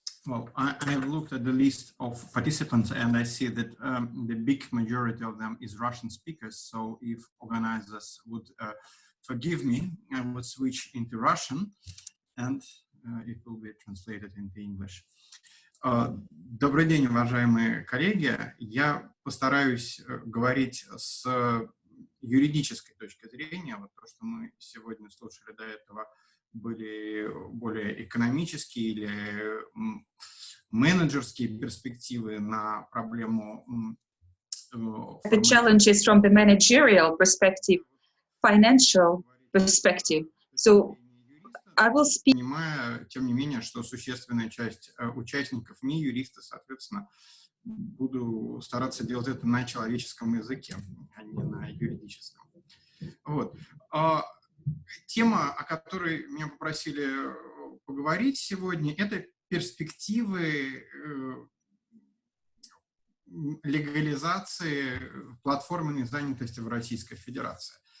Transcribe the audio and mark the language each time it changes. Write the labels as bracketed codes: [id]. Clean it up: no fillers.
[en] Well, I have looked at the list of participants and I see that the big majority of them is Russian speakers. So if organizers would forgive me, I would switch into Russian and it will be translated into English. [ru] Добрый день, уважаемые коллеги. Я постараюсь говорить с юридической точки зрения. Вот то, что мы сегодня слушали до этого, были более экономические или менеджерские перспективы на проблему. [en] The challenges from the managerial perspective, financial perspective. So I will speak. [ru] Понимая, тем не менее, что существенная часть участников не юристы, соответственно, буду стараться делать это на человеческом языке, а не на юридическом. Вот. Тема, о которой меня попросили поговорить сегодня, это перспективы легализации платформенной занятости в Российской Федерации.